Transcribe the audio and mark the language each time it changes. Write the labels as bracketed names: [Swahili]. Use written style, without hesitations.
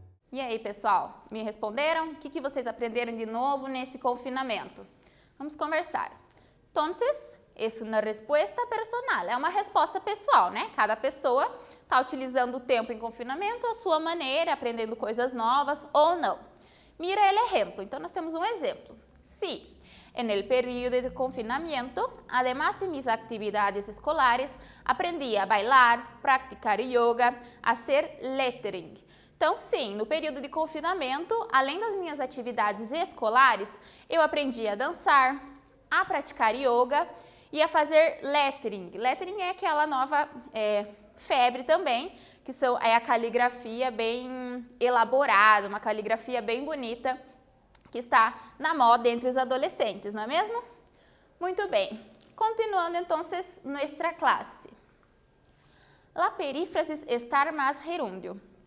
[Portuguese] E aí, pessoal, me responderam? O que vocês aprenderam de novo nesse confinamento? Vamos conversar. [Spanish] Entonces, [Portuguese] é uma resposta personal, é uma resposta pessoal, né? Cada pessoa está utilizando o tempo em confinamento à sua maneira, aprendendo coisas novas ou não. [Spanish] Mira [Portuguese] o exemplo. Então, nós temos um exemplo. [Spanish] Sí, en el período de confinamiento, además de mis actividades escolares, aprendi a bailar, praticar yoga, hacer lettering. [Portuguese] Então, sim, no período de confinamento, além das minhas atividades escolares, eu aprendi a dançar, a praticar yoga e a fazer lettering. Lettering é aquela nova febre também, que é a caligrafia bem elaborada, uma caligrafia bem bonita, que está na moda entre os adolescentes, não é mesmo? Muito bem. Continuando, então, nossa classe. [Spanish] La perífrasis estar más gerúndio.